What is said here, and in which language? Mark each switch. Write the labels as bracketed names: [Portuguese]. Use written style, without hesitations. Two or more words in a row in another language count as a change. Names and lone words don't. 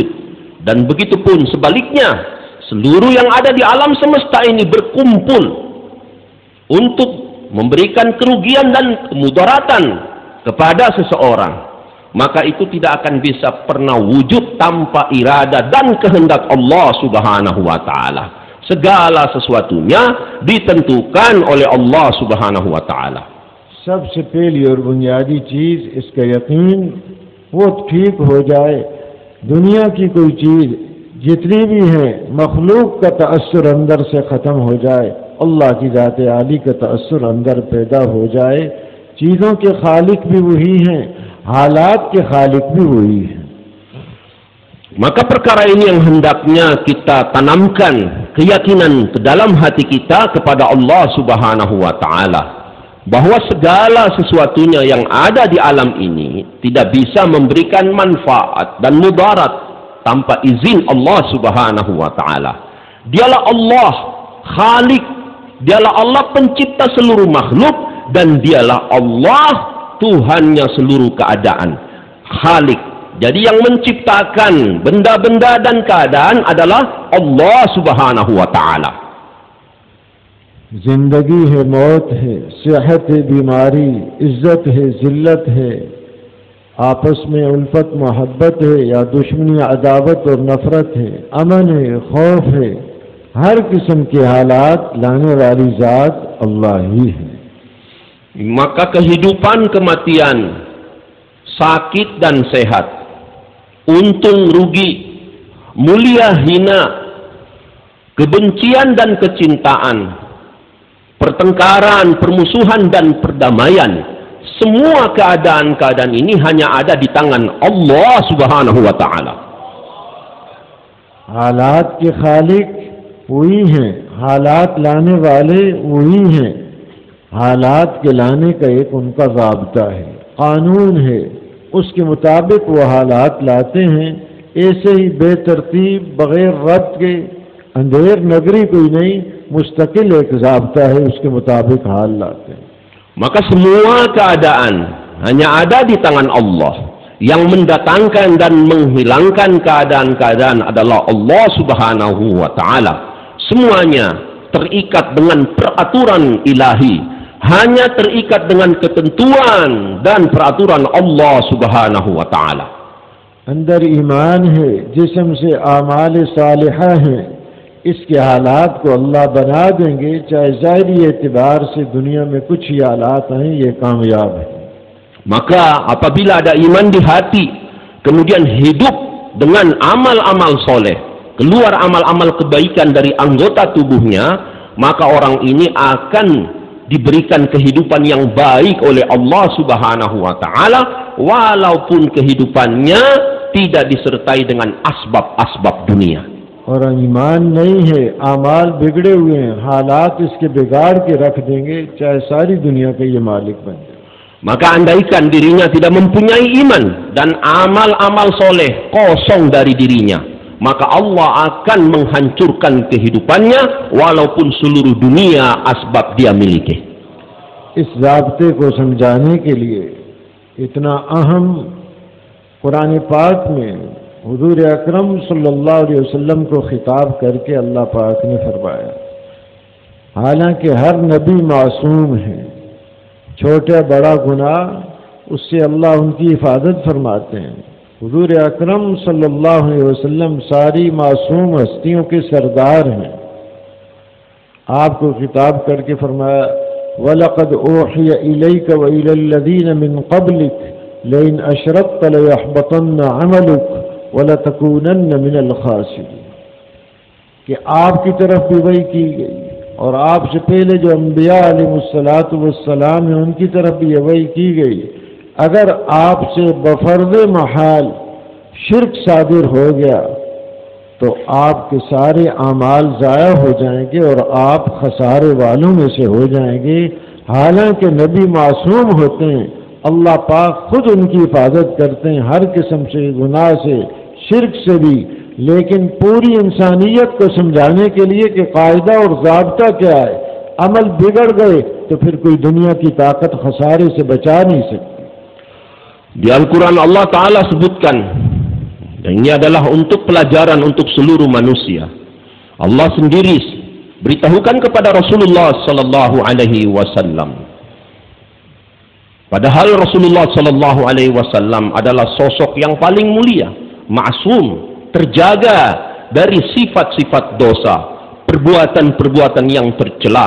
[Indonesian] Dan begitu pun sebaliknya, seluruh yang ada di alam semesta ini berkumpul untuk memberikan kerugian dan kemudaratan kepada seseorang, maka itu tidak akan bisa pernah wujud tanpa irada dan kehendak Allah [Arabic] سبحانه وتعالى. [Indonesian] Segala sesuatunya ditentukan oleh Allah [Arabic] سبحانه وتعالى. [Urdu] سب سے پہلی اور بنیادی چیز اس کا یقین وہ ٹھیک ہو جائے، دنیا کی کوئی چیز جتنی بھی ہے مخلوق کا تاثر اندر سے ختم ہو جائے، اللہ کی ذات عالی کا تاثر اندر پیدا ہو جائے. چیزوں کے خالق بھی وہی ہیں، حالات کے خالق بھی وہی ہیں. [Indonesian] Maka perkara ini yang hendaknya kita tanamkan keyakinan ke dalam hati kita kepada Allah [Arabic] سبحانه وتعالى, [Indonesian] bahwa segala sesuatunya yang ada di alam ini tidak bisa memberikan manfaat dan mudarat tanpa izin Allah [Arabic] سبحانه وتعالى. [Indonesian] Dialah Allah Khalik, dialah Allah pencipta seluruh makhluk, dan dialah Allah Tuhannya seluruh keadaan, Khalik. Jadi yang menciptakan benda-benda dan keadaan adalah Allah [Arabic] سبحانه وتعالى. [Urdu] زندگی ہے، موت ہے، صحت ہے، بیماری، عزت ہے، ذلت ہے، آپس میں الفت محبت ہے یا دشمنی، عداوت اور نفرت ہے، امن ہے، خوف ہے، ہر قسم کے حالات لانے والی ذات اللہ ہی ہے. [Indonesian] Maka kehidupan, kematian, sakit dan sehat, untung rugi, mulia hina, kebencian dan kecintaan, pertengkaran, permusuhan dan perdamaian, semua keadaan-keadaan ini hanya ada di tangan Allah [Arabic] سبحانه وتعالى. [Urdu] حالات کے خالق وہی ہیں، حالات لانے والے وہی ہیں، حالات کے لانے کا ایک ان کا ضابطہ ہے، قانون ہے، اس کے مطابق وہ حالات لاتے ہیں. ایسے ہی بےترتیب بغیر ربط کے اندھیر نگری کوئی نہیں، مستقل ایک ضابطہ ہے، اس کے مطابق حال لاتے ہیں. [Indonesian] Maka semua keadaan hanya ada di tangan Allah. Yang mendatangkan dan menghilangkan keadaan-keadaan adalah Allah [Arabic] سبحانه وتعالى. [Indonesian] Semuanya terikat dengan peraturan ilahi, hanya terikat dengan ketentuan dan peraturan Allah [Arabic] سبحانه وتعالى. [Urdu] اندر ایمان ہے، جسم سے اعمال صالحہ ہیں، اس کے حالات کو اللہ بنا دیں گے. چاہے ظاہری اعتبار سے دنیا میں کچھ ہی حالات ہیں، یہ کامیاب ہے. [Indonesian] Maka apabila ada iman di hati, kemudian hidup dengan amal-amal soleh, keluar amal-amal kebaikan dari anggota tubuhnya, maka orang ini akan diberikan kehidupan yang baik oleh Allah [Arabic] سبحانه وتعالى, [Indonesian] walaupun kehidupannya tidak disertai dengan asbab-asbab dunia. [Urdu] اور ایمان نہیں ہے، اعمال بگڑے ہوئے ہیں، حالات اس کے بگاڑ کے رکھ دیں گے، چاہے ساری دنیا کا یہ مالک بن جائے. [Indonesian] Maka andaikan dirinya tidak mempunyai iman dan amal-amal soleh kosong dari dirinya, maka Allah akan menghancurkan kehidupannya walaupun seluruh dunia asbab dia miliki. [Urdu] اس ضابطے کو سمجھانے کے لیے اتنا اہم قرآن پاک میں حضور اکرم [Arabic] صلى الله عليه وسلم [Urdu] کو خطاب کر کے اللہ پاک نے فرمایا. حالانکہ ہر نبی معصوم ہے، چھوٹا بڑا گناہ اس سے اللہ ان کی حفاظت فرماتے ہیں. حضور اکرم [Arabic] صلى الله عليه وسلم [Urdu] ساری معصوم ہستیوں کے سردار ہیں. آپ کو خطاب کر کے فرمایا, [Arabic] ولقد أوحي إليك وإلى الذين من قبلك لئن أشركت ليحبطن عملك ولتكونن من الخاسرين. [Urdu] کہ آپ کی طرف بھی وحی کی گئی اور آپ سے پہلے جو انبیا [Arabic] عليه الصلاة والسلام [Urdu] ہے ان کی طرف بھی وحی کی گئی. اگر آپ سے بفرض محال شرک صادر ہو گیا تو آپ کے سارے اعمال ضائع ہو جائیں گے اور آپ خسارے والوں میں سے ہو جائیں گے. حالانکہ نبی معصوم ہوتے ہیں، اللہ پاک خود ان کی حفاظت کرتے ہیں ہر قسم سے گناہ سے، شرک سے بھی. لیکن پوری انسانیت کو سمجھانے کے لیے کہ قاعدہ اور ضابطہ کیا ہے، عمل بگڑ گئے تو پھر کوئی دنیا کی طاقت خسارے سے بچا نہیں سکتی. [Indonesian] Di Al-Quran Allah Ta'ala sebutkan, dan ini adalah untuk pelajaran untuk seluruh manusia. Allah sendiri beritahukan kepada Rasulullah [Arabic] صلى الله عليه وسلم. [Indonesian] Padahal Rasulullah [Arabic] صلى الله عليه وسلم [Indonesian] adalah sosok yang paling mulia, maksum, terjaga dari sifat-sifat dosa, perbuatan-perbuatan yang tercela.